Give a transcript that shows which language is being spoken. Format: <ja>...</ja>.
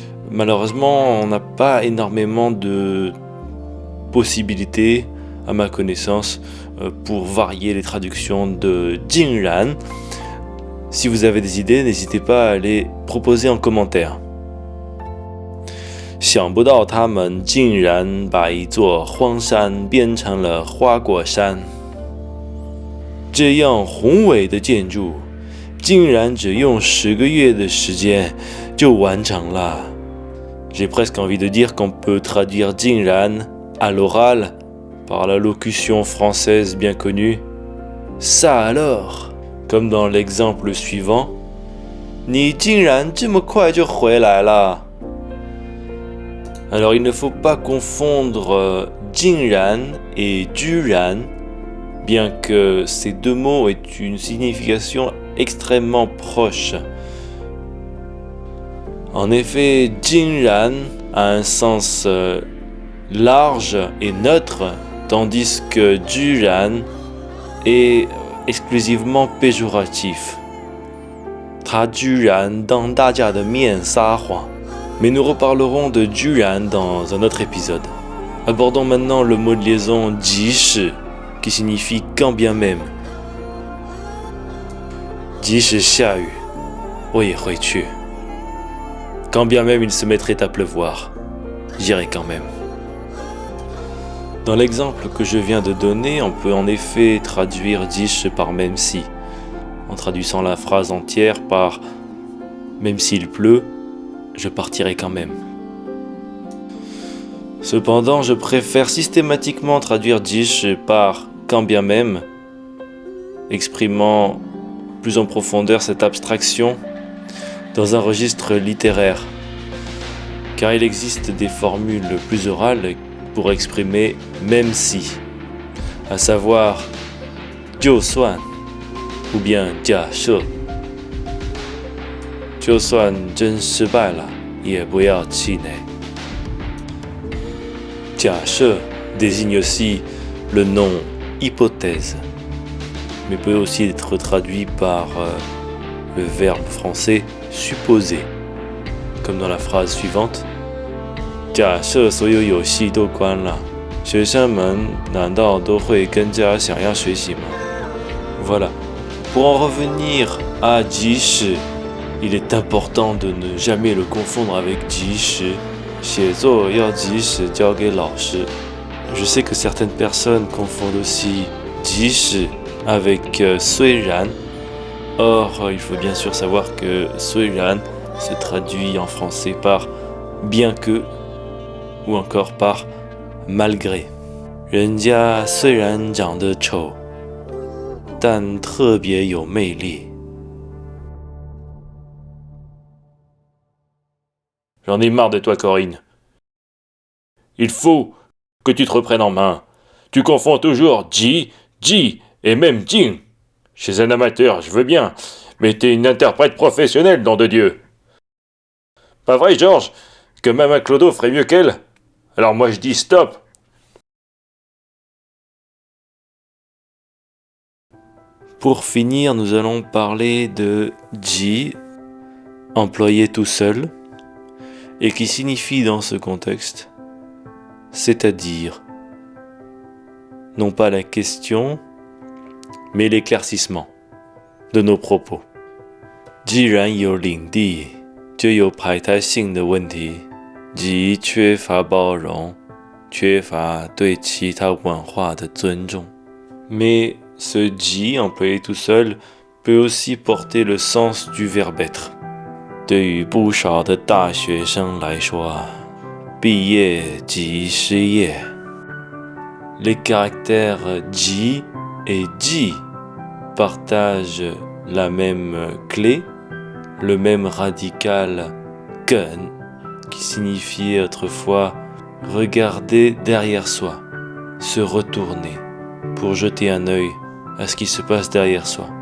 <fr>Malheureusement, on n'a pas énormément de possibilités, à ma connaissance, pour varier les traductions de Jingran. Si vous avez des idées, n'hésitez pas à les proposer en commentaire.</fr> <zh>想不到他们竟然把一座荒山变成了花果山。这样宏伟的建筑，竟然只用10个月的时间就完成了。</zh> <fr>J'ai presque envie de dire qu'on peut traduire Jingran à l'oral par la locution française bien connue. Ça alors, comme dans l'exemple suivant.</fr> <zh>你竟然这么快就回来了。</zh> <fr>Alors il ne faut pas confondre Jingran et Juran, bien que ces deux mots aient une signification extrêmement proche. En effet, Jingran a un sens large et neutre, tandis que Juran est exclusivement péjoratif.</fr> <zh>他居然当大家的面撒谎。</zh> <fr>Mais nous reparlerons de Juran dans un autre épisode. Abordons maintenant le mot de liaison jishi, qui signifie quand bien même.</fr> <zh>即使下雨，我也会去。</zh> <fr>Quand bien même il se mettrait à pleuvoir, j'irai quand même. Dans l'exemple que je viens de donner, on peut en effet traduire jishi par même si, en traduisant la phrase entière par même s'il pleut, je partirai quand même. Cependant, je préfère systématiquement traduire jishi par quand bien même, exprimant plus en profondeur cette abstraction dans un registre littéraire, car il existe des formules plus orales pour exprimer même si, à savoir 就算 ou bien 假设。</fr> <zh>就算真失败了，也不要气馁。</zh> <fr>假设 désigne aussi le nom hypothèse, mais peut aussi être traduit par le verbe français supposer, comme dans la phrase suivante.</fr> <zh>假设所有游戏都关了，学生们难道都会更加想要学习吗？</zh> <fr>Voilà. Pour en revenir à jishi,Il est important de ne jamais le confondre avec jishi.</fr> <zh>写作要及时交给老师。</zh> <fr>Je sais que certaines personnes confondent aussi jishi avec 虽然。 Or, il faut bien sûr savoir que 虽然 se traduit en français par bien que ou encore par malgré.</fr> <zh>人家虽然长得丑，但特别有魅力。</zh> <fr>J'en ai marre de toi, Corinne. Il faut que tu te reprennes en main. Tu confonds toujours Ji, Ji et même Jing. Chez un amateur, je veux bien, mais t'es une interprète professionnelle, nom de Dieu. Pas vrai, Georges, que même un clodo ferait mieux qu'elle? Alors moi je dis stop. Pour finir, nous allons parler de ji, employé tout seul, et qui signifie dans ce contexte, c'est-à-dire, non pas la question, mais l'éclaircissement de nos propos.</fr> <zh>既然有领地，就有排他性的问题，即缺乏包容，缺乏对其他文化的尊重。</zh> <fr>Mais ce ji employé tout seul peut aussi porter le sens du verbe être.</fr> <zh>对于不少的大学生来说，毕业即失业。</zh> <fr>Les caractères ji et ji partagent la même clé, le même radical gun, qui signifiait autrefois regarder derrière soi, se retourner pour jeter un œil à ce qui se passe derrière soi.</fr>